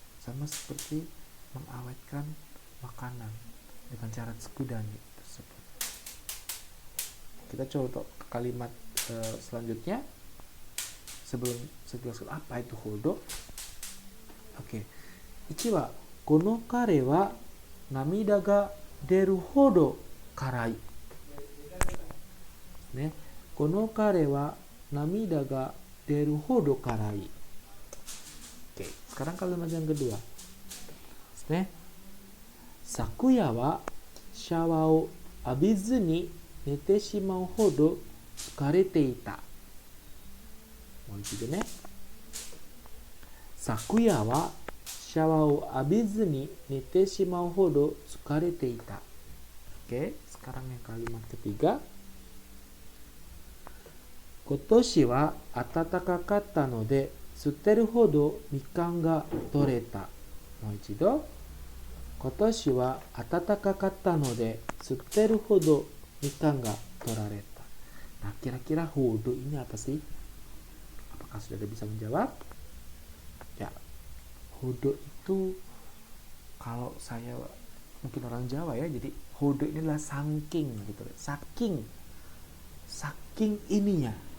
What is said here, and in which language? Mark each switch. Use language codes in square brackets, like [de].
[id] Sama seperti mengawetkan makanan dengan cara tsukudani tersebut. Kita coba kalimat selanjutnya sebelum saya jelaskan apa itu hodo. Oke. [ja] 1はこの彼は涙が出るほど辛い。ね。この彼は涙が出るほど辛い。 [id] Oke, sekarang kalimat yang kedua. [ja] Ne. 昨夜はシャワーを浴びずに寝てしまうほど疲れていた。もう一度ね。昨夜はシャワーを浴びずに寝てしまうほど疲れていた。 [id] Oke, sekarang yang kalimat ketiga. [ja] 今年は暖かかったので吸ってるほどみかんが取れた。もう一度。今年は暖かかったので吸ってるほどみかんが取られた。 [id] Nah, kira-kira hodo ini apa sih? Apakah sudah ada bisa menjawab? Ya, hodo itu kalau saya mungkin orang Jawa ya, jadi hodo ini adalah saking gitu, saking ininya.